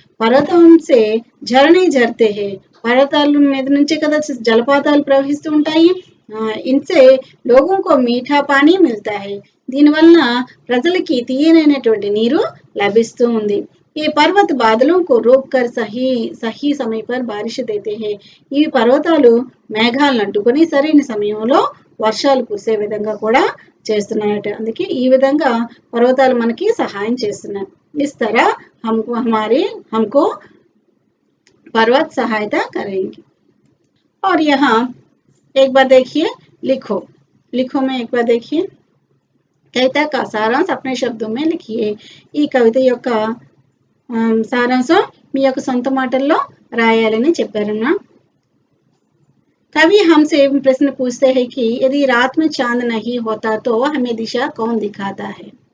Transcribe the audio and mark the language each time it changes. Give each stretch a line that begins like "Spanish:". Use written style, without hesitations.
Hindi: పర్వతం సే झरने झरते हैं,
Telugu: పర్వతాల మీద నుంచే కదా జలపాతాలు ప్రవహిస్తూ ఉంటాయి.
Hindi: इनसे लोगों को मीठा पानी मिलता है,
Telugu: దీనివల్ల ప్రజలకి తీయనైనటువంటి నీరు లభిస్తూ ఉంది.
Hindi: ये पर्वत बादलों को रोककर सही समय पर बारिश देते हैं,
Telugu: ఈ పర్వతాలు మేఘాలను అడ్డుకొని సరైన సమయంలో వర్షాలు కురిసే విధంగా కూడా చేస్తున్నాయట. అందుకే ఈ విధంగా పర్వతాలు మనకి సహాయం చేస్తున్నాయి.
Hindi: इस तरह हमको पर्वत सहायता करेंगे. और यहाँ एक बार देखिए, लिखो में एक बार देखिए, कविता का सारांश अपने शब्दों में लिखिए.
Telugu: ఈ కవిత యొక్క సారాంశం మీ యొక్క సొంత మాటల్లో రాయాలని చెప్పారన్నా.
Hindi: कवि हमसे प्रश्न पूछते हैं कि यदि रात में चांद नहीं होता तो हमें दिशा कौन दिखाता है.